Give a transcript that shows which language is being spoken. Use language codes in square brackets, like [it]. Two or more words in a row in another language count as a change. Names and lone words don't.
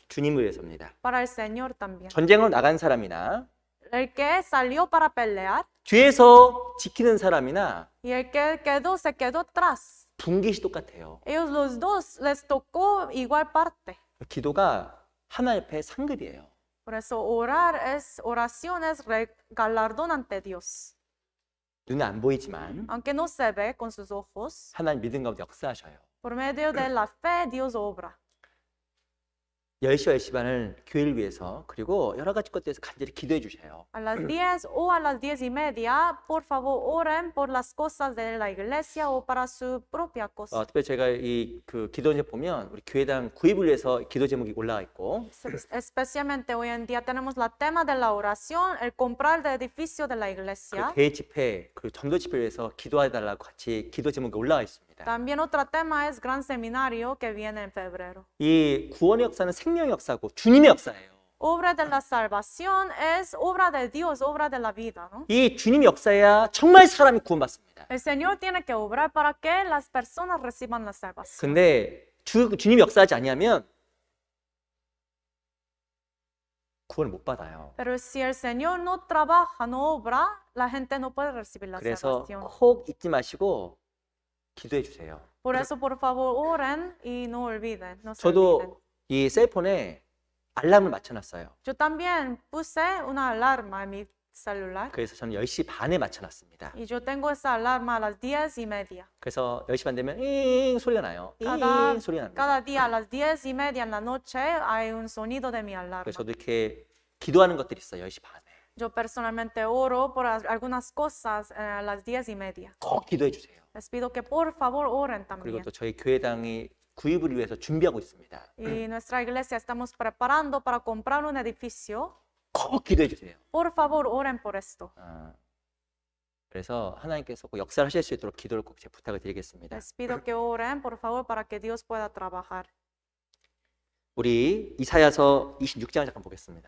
[ko] 주님을 위해서입니다. [es] para el Señor también. [ko] 전쟁으로 나간 사람이나 [es] El que salió para pelear [ko] 뒤에서 지키는 사람이나 [es] y el que quedó se quedó atrás. [ko] 분깃이 똑같아요. [es] Ellos los dos les tocó igual parte. [ko] 기도가 하나님 앞에 상급이에요. [es] Por eso oración es galardón ante Dios. [ko] 눈에 안 보이지만 [es] Aunque no se ve con sus ojos, [ko] 하나님 믿음 가운데 역사하셔요. [es] por medio de la fe Dios obra. [ko] 10시와 10시 반을 교회를 위해서 그리고 여러 가지 것들에서 간절히 기도해 주셔요. [es] A las 10 o a las 10:30, por favor, oren por las cosas de la iglesia o para su propia cosa. [ko] 특별히 제가 이 그 기도 제목 보면 우리 교회당 구입을 위해서 기도 제목이 올라가 있고 [es] Especialmente hoy en día tenemos la tema de la oración, el comprar el edificio de la [ko] 그 [es] iglesia. [ko] 대회 집회 그리고 전도 집회를 위해서 기도해 달라고 같이 기도 제목이 올라가 있습니다. [es] También otro tema es gran seminario que viene en febrero. [ko] 이 구원의 역사는 생명의 역사고 주님의 역사예요. [es] Obra de la salvación es obra de Dios, obra de la vida, ¿no? [ko] 이 주님의 역사야 정말 사람이 구원받습니다. [es] El Señor tiene que obrar para que las personas reciban la salvación. [ko] 근데 주님이 역사하지 아니하면 구원을 못 받아요. [es] Pero si el Señor no trabaja, no obra, la gente no puede recibir la [ko] 그래서 [es] salvación. [ko] 꼭 잊지 마시고 기도해 주세요. [es] Por eso, por favor, oren y no olviden, no se olviden. [ko] 저도 이 셀폰에 알람을 맞춰놨어요. [es] Yo también puse una alarma en mi celular [ko] 그래서 저는 10시 반에 맞춰놨습니다. [es] y yo tengo esa alarma a las 10:30. [ko] 그래서 10시 반 되면 잉 소리가 나요. [es] Cada, [ko] 잉 소리가 납니다. [es] cada día a las 10:30 en la noche hay un sonido de mi alarma. [ko] 그래서 저도 이렇게 기도하는 것들이 있어요. 10시 반에. [es] Yo personalmente oro por algunas cosas a las 10:30. [ko] 꼭 기도해 주세요. [es] Les pido que por favor oren [ko] 그리고 [es] también. [ko] 또 저희 교회당이 구입을 위해서 준비하고 있습니다. [es] Y nuestra iglesia estamos preparando para comprar un edificio. [ko] 꼭 기도해 주세요. [es] Por favor, oren por esto. [ko] 그래서 하나님께서 꼭 역사를 하실 수 있도록 기도를 꼭 제가 부탁을 드리겠습니다. [es] Les pido que oren, por favor, para que Dios pueda trabajar. [ko] 우리 이사야서 26장 잠깐 보겠습니다.